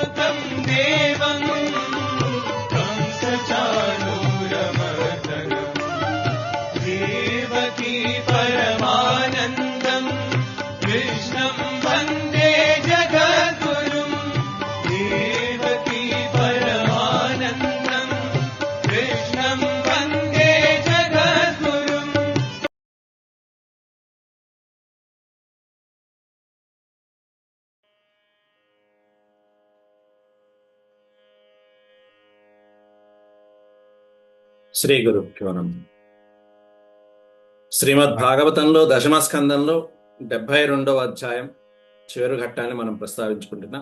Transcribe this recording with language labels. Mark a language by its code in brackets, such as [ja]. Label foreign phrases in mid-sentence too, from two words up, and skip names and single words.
[sa] देवं कंसचाणूरमर्दनम् देवकी परमानन्दम् कृष्णं वन्दे जगद्गुरुम् देवकी परमानन्दम् कृष्णं वन्दे जगद्गुरुम्। [te] శ్రీ గురుభ్యో నమః. శ్రీమద్ భాగవతంలో దశమ స్కందంలో 72వ అధ్యాయం చివరి ఘట్టాన్ని మనం ప్రస్తావించుకుంటున్నాం.